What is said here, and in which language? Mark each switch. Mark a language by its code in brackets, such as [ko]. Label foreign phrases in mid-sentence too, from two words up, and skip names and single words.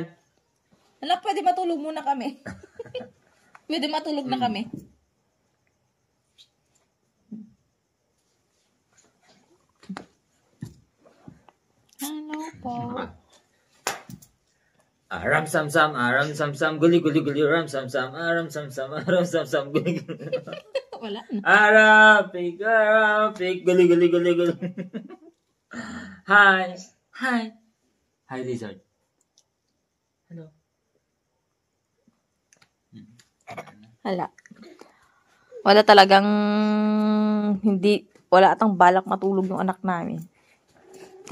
[tl] Anak, pwede matulog muna kami. Pwede matulog na kami. Hello po. Aram sam sam, guli guli guli, aram sam sam, guli guli. Wala na. Aram, pig, guli guli guli guli. [en] Hi. Hi, lizard. Hello. [tl] Wala talagang wala atang balak matulog yung anak namin.